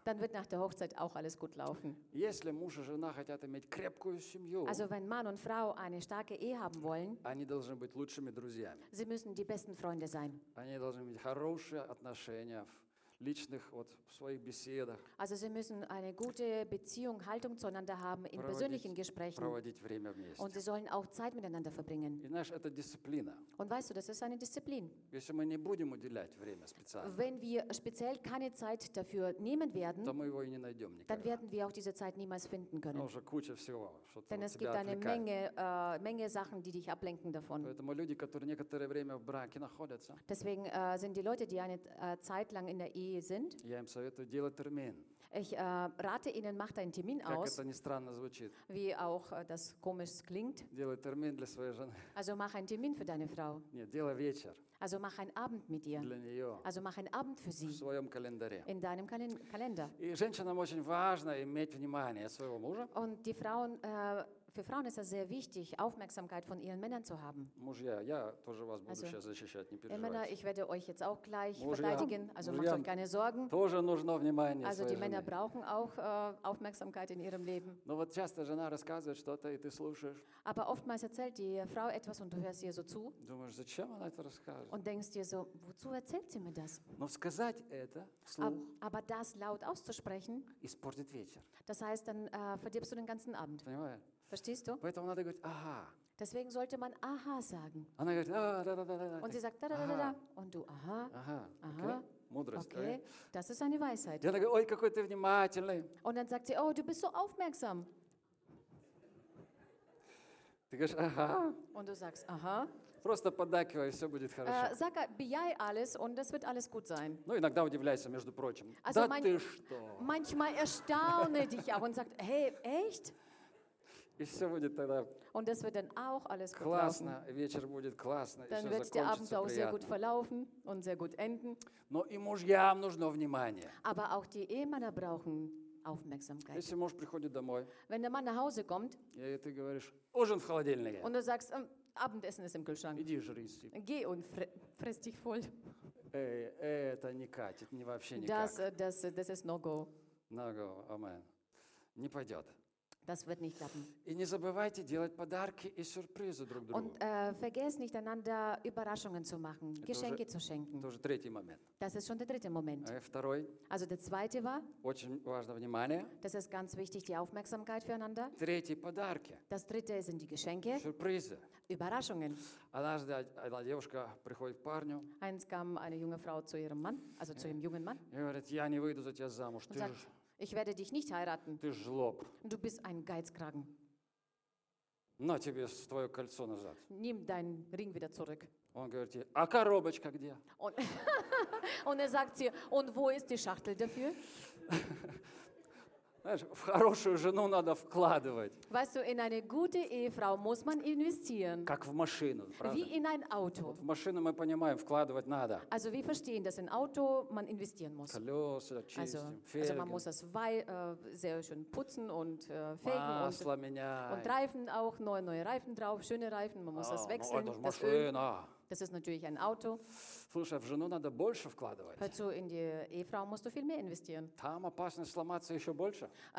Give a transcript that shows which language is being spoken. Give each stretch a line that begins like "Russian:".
German: Dann wird nach der Hochzeit auch alles gut laufen.
Russian: Если муж и жена хотят иметь крепкую семью.
German: Also wenn Mann und Frau eine starke Ehe haben wollen.
Russian: Они должны быть лучшими друзьями.
German: Sie müssen die besten Freunde sein.
Russian: Они должны иметь хорошие отношения в личных, вот, в своих беседах.
German: Also sie müssen eine gute Beziehung, Haltung zueinander haben in persönlichen Gesprächen.
Russian: Проводить время вместе.
German: Und sie sollen auch Zeit miteinander verbringen.
Russian: И знаешь, это дисциплина.
German: Und weißt du, das ist eine Disziplin.
Russian: Если мы не будем уделять время специально,
German: wenn wir speziell keine Zeit dafür nehmen werden,
Russian: то мы его и не найдем никогда.
German: Dann werden wir auch diese Zeit niemals finden können.
Russian: Уже куча всего, что
German: Denn
Russian: тебя
German: es gibt
Russian: отвлекает.
German: Eine Menge Sachen, die dich ablenken davon.
Russian: Поэтому люди, которые некоторое время в браке находятся,
German: deswegen sind die Leute, die eine Zeit lang in der Ehe sind.
Russian: Я им советую делать термин.
German: Ich rate Ihnen, macht einen Termin aus.
Russian: Как это ни странно звучит.
German: Wie auch das komisch klingt.
Russian: Делай термин для своей жены.
German: Also mach einen Termin für deine Frau.
Russian: Нет, делай вечер.
German: Also mach einen Abend mit ihr.
Russian: Для нее.
German: Also mach einen Abend für sie.
Russian: В своем календаре.
German: In deinem Kalender.
Russian: И женщинам очень важно иметь внимание своего мужа.
German: Und die Frauen, für Frauen ist es sehr wichtig, Aufmerksamkeit von ihren Männern zu haben.
Russian: Мужья, я тоже вас буду сейчас защищать, не переживайте.
German: Männer, ich werde euch jetzt auch gleich verteidigen. Also macht euch keine Sorgen.
Russian: Тоже нужно внимание.
German: Also die Männer brauchen auch Aufmerksamkeit in ihrem Leben.
Russian: Но вот часто жена рассказывает что-то, и ты слушаешь.
German: Aber oftmals erzählt die Frau etwas und du hörst ihr so zu.
Russian: Думаешь, зачем она это рассказывает?
German: Und denkst dir so, wozu erzählt sie mir das?
Russian: Но сказать это вслух.
German: Aber das laut auszusprechen.
Russian: Испортит вечер.
German: Das heißt, dann verdirbst du den ganzen Abend.
Russian: Понимаешь?
German: Verstehst du?
Russian: Поэтому надо говорить «Ага».
German: Deswegen sollte man «Aha» sagen.
Russian: Она говорит «Да-да-да-да-да».
German: Und sie sagt
Russian: «Да-да-да-да-да».
German: Und du «Aha». Aha. Aha.
Russian: Okay. Мудрость.
German: Okay. Das ist eine Weisheit.
Russian: И она говорит «Ой, какой ты внимательный».
German: Und dann sagt sie «Oh, du bist so aufmerksam».
Russian: Ты говоришь «Aha».
German: Und du sagst «Aha».
Russian: Просто поддакивай, все будет хорошо.
German: Sag «Бияй» alles und es wird alles gut sein.
Russian: Ну, иногда удивляйся, между прочим.
German: Also,
Russian: «Да ты что?»
German: Manchmal erstaune dich auch und sagt «Hey, echt?»
Russian: И все будет тогда.
German: Und es wird dann auch alles gut
Russian: классно,
German: laufen.
Russian: Вечер будет классно.
German: Dann wird der Abend auch sehr gut verlaufen und sehr gut enden.
Russian: Но и мужьям нужно внимание.
German: Aber auch die Ehemänner brauchen Aufmerksamkeit.
Russian: Если муж приходит домой.
German: Wenn der Mann nach Hause kommt.
Russian: И ты говоришь, ужин в холодильнике.
German: Und du sagst, Abendessen ist im Kühlschrank.
Russian: Иди жрись.
German: Geh und fress dich voll.
Russian: Эй, это не катит, не вообще никак.
German: Das ist
English: no go. No go, amen.
Russian: Не пойдет.
German: Das wird nicht klappen.
Russian: И не забывайте делать подарки и сюрпризы друг другу.
German: Und vergesst nicht einander Überraschungen zu machen, Geschenke zu schenken.
Russian: Это уже третий момент.
German: Das ist schon der dritte Moment.
Russian: Второй.
German: Also der zweite war.
Russian: Очень важно внимание.
German: Das ist ganz wichtig, die Aufmerksamkeit füreinander.
Russian: Третий подарки.
German: Das dritte sind die Geschenke.
Russian: Сюрпризы.
German: Überraschungen.
Russian: Однажды одна девушка приходит к парню.
German: Eins kam eine junge Frau zu ihrem Mann, also zu ihrem jungen Mann.
Russian: И говорит, я не выйду за тебя замуж. Ты же
German: Ich werde dich nicht heiraten.
Russian: Ты жлоб.
German: Du bist ein Geizkragen.
Russian: На тебе твое кольцо назад.
German: Nimm deinen Ring wieder zurück.
Russian: Он говорит ей, а коробочка где?
German: Und er sagt sie, und wo ist die Schachtel dafür?
Russian: Знаешь, в хорошую жену надо вкладывать.
German: Weißt du, in eine gute Ehefrau muss man investieren.
Russian: Как в машину, правда?
German: Wie in ein Auto.
Russian: Вот в машину мы понимаем, вкладывать надо.
German: Also wir verstehen, dass in Auto man investieren muss.
Russian: Колеса чистим,
German: Felgen. Also man muss das sehr schön putzen und Felgen.
Russian: Масло меняем.
German: Und Reifen auch, neue Reifen drauf, schöne Reifen, man muss das wechseln.
Russian: Ой, это же машина.
German: Das Öl. Das ist natürlich ein Auto.
Russian: Слушай, в жену надо больше вкладывать.
German: Hör zu, in die Ehefrau musst du viel mehr investieren.
Russian: Там опасность сломаться еще больше.